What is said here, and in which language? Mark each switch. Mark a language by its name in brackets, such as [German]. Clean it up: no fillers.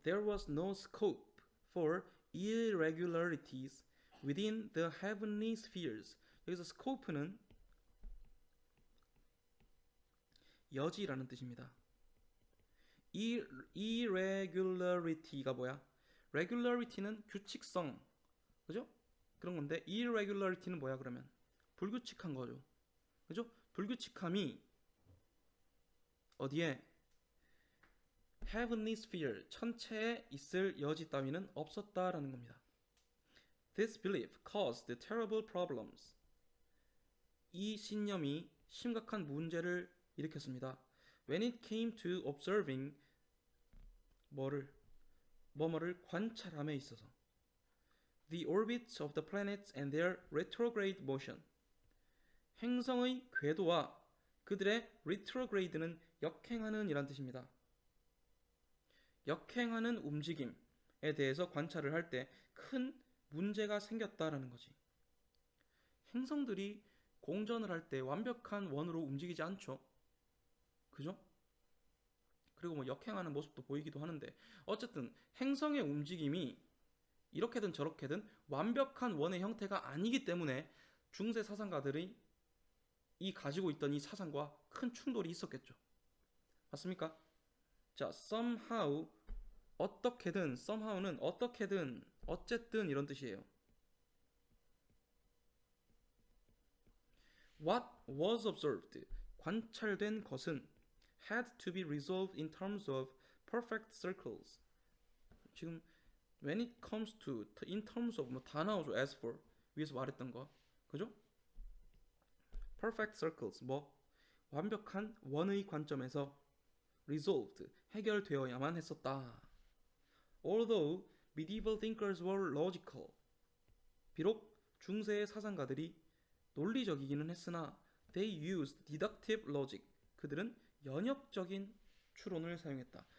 [English] There was no scope for irregularities within the heavenly spheres. [Korean] 여기서 scope는 여지라는 뜻입니다. irregularity가 뭐야? regularity는 규칙성, 그죠? 그런 건데 irregularity는 뭐야 그러면? 불규칙한 거죠, 그죠? 불규칙함이 어디에? heavenly sphere, 천체에 있을 여지 따위는 없었다라는 겁니다. [English] This belief caused terrible problems. [Korean] 이 신념이 심각한 문제를 일으켰습니다. [English] When it came to observing [Korean] 뭐뭐를 관찰함에 있어서 [English] the orbits of the planets and their retrograde motion. [Korean] 행성의 궤도와 그들의 retrograde는 역행하는 이란 뜻입니다. 역행하는 움직임에 대해서 관찰을 할 때 큰 문제가 생겼다라는 거지. 행성들이 공전을 할 때 완벽한 원으로 움직이지 않죠. 그죠? 그리고 뭐 역행하는 모습도 보이기도 하는데 어쨌든 행성의 움직임이 이렇게든 저렇게든 완벽한 원의 형태가 아니기 때문에 중세 사상가들이 이 가지고 있던 이 사상과 큰 충돌이 있었겠죠. 맞습니까? 자, somehow 어떻게든, somehow는 어떻게든, 어쨌든 이런 뜻이에요. [English] What was observed, [Korean] 관찰된 것은 [English] had to be resolved in terms of perfect circles. [Korean] 지금 [English] when it comes to, in terms of [Korean] 뭐 다 나오죠. [English] as for [Korean] 위에서 말했던 거, 그죠? [English] perfect circles [Korean] 뭐 완벽한 원의 관점에서 resolved 해결되어야만 했었다. [English] Although medieval thinkers were logical, [Korean] 비록 중세의 사상가들이 논리적이기는 했으나 [English] they used deductive logic, [Korean] 그들은 연역적인 추론을 사용했다.